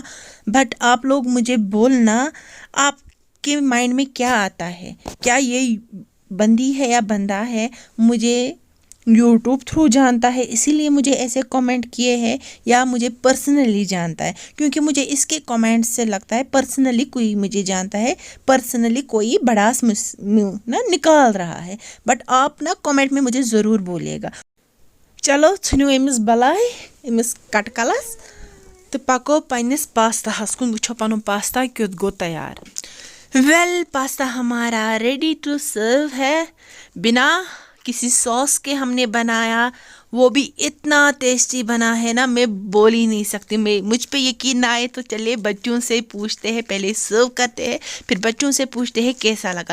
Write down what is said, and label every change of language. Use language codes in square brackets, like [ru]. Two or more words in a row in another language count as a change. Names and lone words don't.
[hi] बट आप लोग मुझे बोलना आपके माइंड में क्या आता है, क्या ये बंदी है या बंदा है मुझे यूट्यूब थ्रू जानता है इसीलिए मुझे ऐसे कमेंट किए हैं, या मुझे पर्सनली जानता है? क्योंकि मुझे इसके कमेंट से लगता है पर्सनली कोई मुझे जानता है, पर्सनली कोई बड़ास ना निकाल रहा है। बट आप ना कमेंट में मुझे ज़रूर बोलिएगा। [ks] चलो छुनियो अमिस बलाई अमिस कट कलस, तो पको पन्निस पास्ता कुन वुछो पनुन पास्ता क्युत गो तैयार। [hi] वेल पास्ता हमारा [en] ready to serve [hi] है। बिना किसी सॉस के हमने बनाया, वो भी इतना टेस्टी बना है ना, मैं बोल ही नहीं सकती। मैं मुझ पे यकीन ना आए तो चलिए बच्चों से पूछते हैं, पहले सर्व करते हैं फिर बच्चों से पूछते हैं कैसा लगा।